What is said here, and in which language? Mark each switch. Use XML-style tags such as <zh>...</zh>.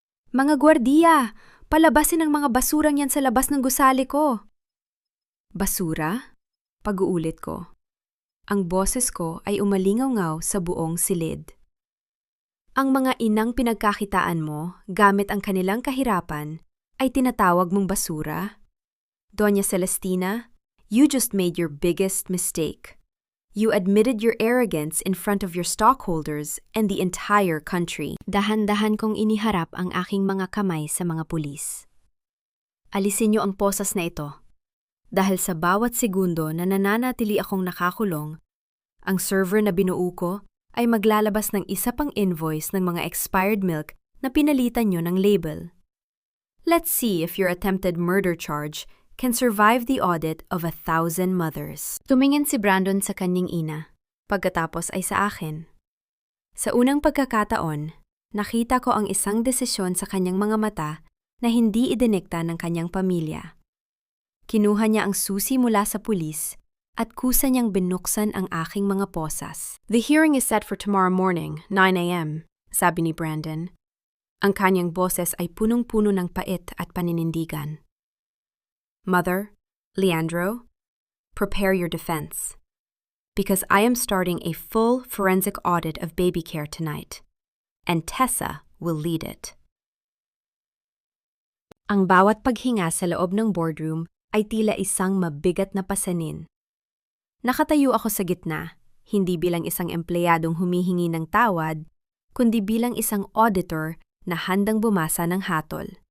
<tl>Mga gwardiya! Palabasin ang mga basurang yan sa labas ng gusali ko! Basura? Pag-uulit ko. Ang boses ko ay umalingaw-ngaw sa buong silid. Ang mga inang pinagkakitaan mo gamit ang kanilang kahirapan ay tinatawag mong basura?</tl> <en>Doña Celestina, you just made your biggest mistake. You admitted your arrogance in front of your stockholders and the entire country.</en> <tl>Dahan-dahan kong iniharap ang aking mga kamay sa mga pulis. Alisin niyo ang posas na ito. Dahil sa bawat segundo na nananatili akong nakakulong, ang server na binuo ko ay maglalabas ng isa pang invoice ng mga expired milk na pinalitan nyo ng label.</tl> <en>Let's see if your attempted murder charge can survive the audit of 1,000 mothers.</en> <tl>Tumingin si Brandon sa kanyang ina, pagkatapos ay sa akin. Sa unang pagkakataon, nakita ko ang isang desisyon sa kanyang mga mata na hindi idinikta ng kanyang pamilya. Kinuha niya ang susi mula sa pulis at kusa niyang binuksan ang aking mga posas.</tl> <en>The hearing is set for tomorrow morning, 9 a.m.,</en> <tl>sabi ni Brandon. Ang kanyang boses ay punong-puno ng pait at paninindigan.</tl> <en>Mother, Leandro, prepare your defense. Because I am starting a full forensic audit of baby care tonight, and Tessa will lead it.</en> <tl>Ang bawat paghinga sa loob ng boardroom ay tila isang mabigat na pasanin. Nakatayo ako sa gitna, hindi bilang isang empleyadong humihingi ng tawad, kundi bilang isang auditor na handang bumasa ng hatol.</tl>